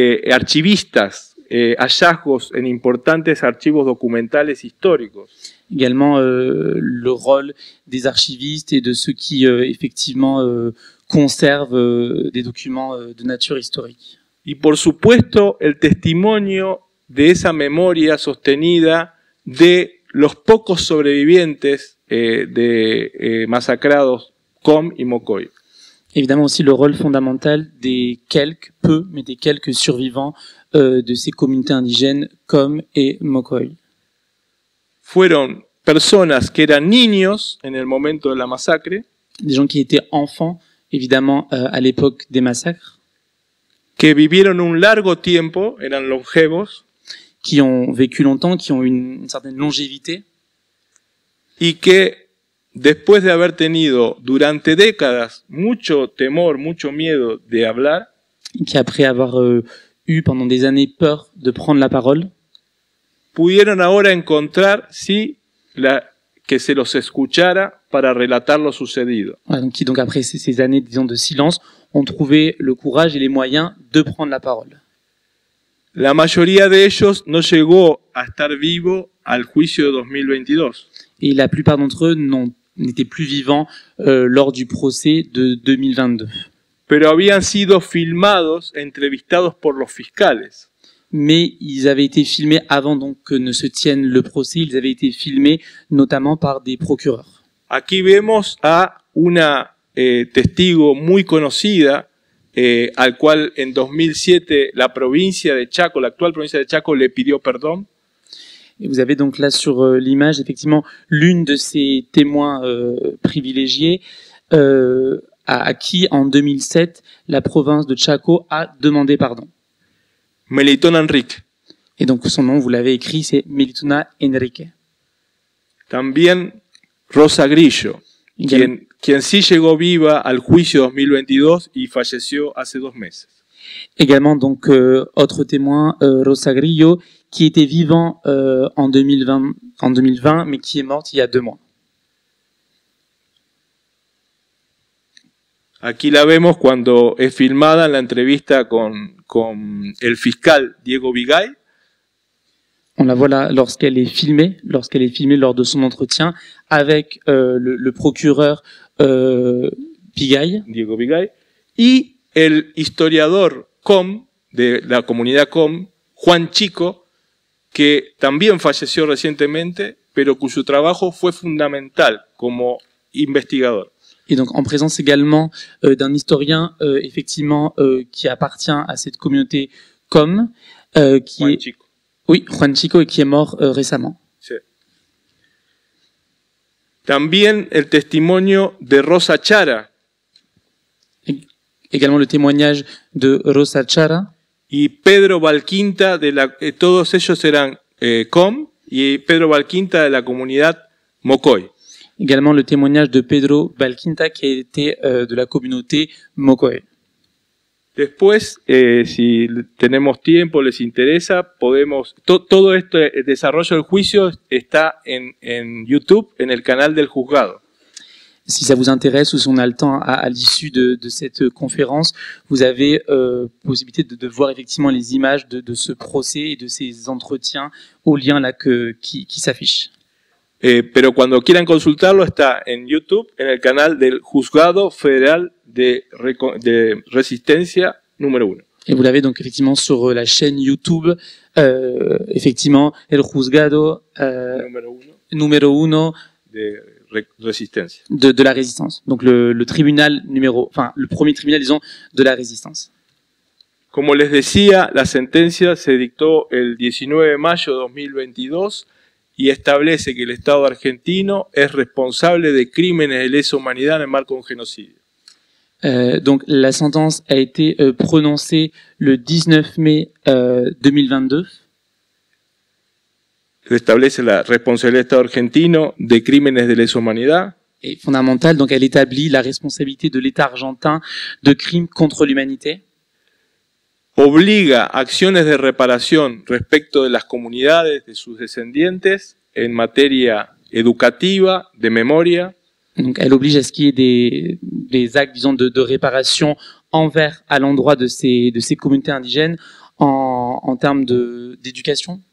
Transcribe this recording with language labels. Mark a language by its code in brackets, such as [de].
[es] Archivistas, hallazgos en importantes archivos documentales históricos. [fr] Également le rôle des archivistes et de ceux qui effectivement conservent des documents de nature historique. [es] Y por supuesto el testimonio de esa memoria sostenida de los pocos sobrevivientes de masacrados Com y Mocoy. [fr] Évidemment aussi le rôle fondamental des quelques, peu, mais des quelques survivants de ces communautés indigènes Com et Mocoy. [es] Fueron personas que eran niños en el momento de la masacre, [fr] Des gens qui étaient enfants, évidemment, à l'époque des massacres, [es] que vivieron un largo tiempo, eran longevos, [fr] qui ont vécu longtemps, qui ont une certaine longévité, [es] y que después de haber tenido durante décadas mucho temor, mucho miedo de hablar, [fr] qui après avoir eu pendant des années peur de prendre la parole, [es] pudieron ahora encontrar que se los escuchara para relatar lo sucedido. [fr] voilà, donc qui donc après ces années, disons, de silence, ont trouvé le courage et les moyens de prendre la parole. [es] La mayoría de ellos no llegó a estar vivo al juicio de 2022. [fr] Et la plupart d'entre eux n'étaient plus vivants lors du procès de 2022. [es] Pero habían sido filmados, entrevistados por los fiscales. [fr] Mais ils avaient été filmés avant donc que ne se tienne le procès, ils avaient été filmés notamment par des procureurs. [es] Aquí vemos a una testigo muy conocida, al cual en 2007 la provincia de Chaco, la actual provincia de Chaco, le pidió perdón. [fr] Et vous avez donc là sur l'image effectivement l'une de ces témoins privilégiés à qui en 2007 la province de Chaco a demandé pardon. [es] Melitón Enrique. [fr] Et donc son nom, vous l'avez écrit, c'est Melitona Enrique. [es] También Rosa Grillo, quien sí llegó viva al juicio 2022 y falleció hace 2 meses. [fr] Également donc autre témoin, Rosa Grillo, qui était vivant en 2020, mais qui est morte il y a 2 mois. [es] Aquí la vemos cuando es filmada en la entrevista con el fiscal Diego Vigay. [fr] On la voit là lorsqu'elle est filmée lors de son entretien avec le procureur Vigay. [es] Diego Vigay. Y el historiador Com, de la comunidad Com, Juan Chico, que también falleció recientemente, pero cuyo trabajo fue fundamental como investigador. [fr] Et donc en présence également d'un historien effectivement qui appartient à cette communauté Com, qui Juan est Chico. oui, Juan Chico, et qui est mort récemment. [es] Sí. También el testimonio de Rosa Chara [fr] Également le témoignage de Rosa Chara [es] y Pedro Valquinta, todos ellos eran Com, y Pedro Valquinta de la comunidad Mocoy. [fr] Également le témoignage de Pedro Valquinta qui a été de la communauté Mocoy. [es] Después, si tenemos tiempo, les interesa, podemos... todo este desarrollo del juicio está en YouTube, en el canal del juzgado. [fr] Si ça vous intéresse ou si on a le temps à l'issue de cette conférence, vous avez possibilité de voir effectivement les images de ce procès et de ces entretiens au lien là qui s'affiche. [es] Pero cuando quieran consultarlo está en YouTube, en el canal del Juzgado Federal de Resistencia número 1. [fr] Et vous l'avez donc effectivement sur la chaîne YouTube, effectivement, [es] El Juzgado número 1 de Resistencia. [fr] De la résistance. Donc le tribunal le premier tribunal, disons, de la résistance. [es] Como les decía, la sentencia se dictó el 19 de mayo de 2022 y establece que el Estado argentino es responsable de crímenes de lesa humanidad en el marco de un genocidio. [fr] Donc la sentence a été prononcée le 19 mai 2022. [es] Establece la responsabilidad del Estado argentino de crímenes de lesa humanidad. [fr] Et fondamentale, donc elle établit la responsabilité de l'État argentin de crimes contre l'humanité. [es] obliga acciones de reparación respecto de las comunidades, de sus descendientes, en materia educativa, de memoria, [fr] Donc, elle oblige à ce qu'il y ait des actes, disons, de réparation envers, à l'endroit de ces communautés indigènes en termes d'éducation